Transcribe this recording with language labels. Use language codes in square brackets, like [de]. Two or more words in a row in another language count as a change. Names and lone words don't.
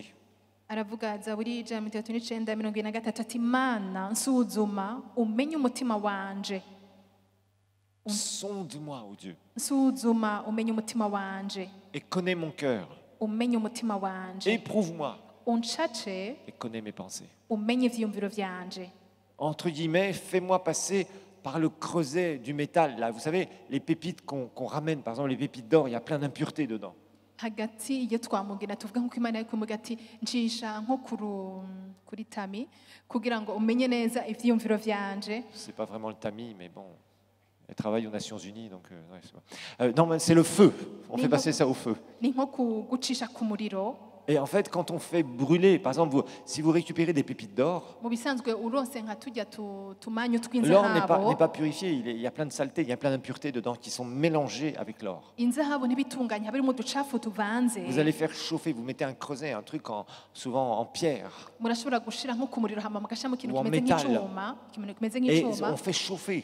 [rn] aravuga Zaburi 139:23 ati Mana nsuzuma umenye umutima wanje. [fr] Sonde-moi, ô Dieu, [rn] nsuzuma umenye umutima wanje, [fr] et connais mon cœur, [rn] umenye umutima wanje, [fr] éprouve-moi [rn] uncace [fr] et connais mes pensées. [rn] umenye ivyiyumviro vyanje. [fr] Entre guillemets, fais-moi passer par le creuset du métal. Là, vous savez, les pépites qu'on ramène, par exemple les pépites d'or, il y a plein d'impuretés dedans. [rn] Hagati iyo twamugina tuvuga nko Imana ariko mugati ncisha nko kuri tami kugira ngo umenye neza ivyiyumviro vyanje. [fr] C'est pas vraiment le tamis, mais bon, elle travaille aux Nations Unies, donc non, c'est le feu. On fait passer ça au feu. [rn] Ni nko gucisha ku muriro. [fr] Et en fait, quand on fait brûler, par exemple, si vous récupérez des pépites d'or, l'or n'est pas purifié, il y a plein de saletés, il y a plein d'impuretés dedans qui sont mélangées avec l'or. Vous allez faire chauffer, vous mettez un creuset, un truc souvent en pierre ou en métal, et on fait chauffer.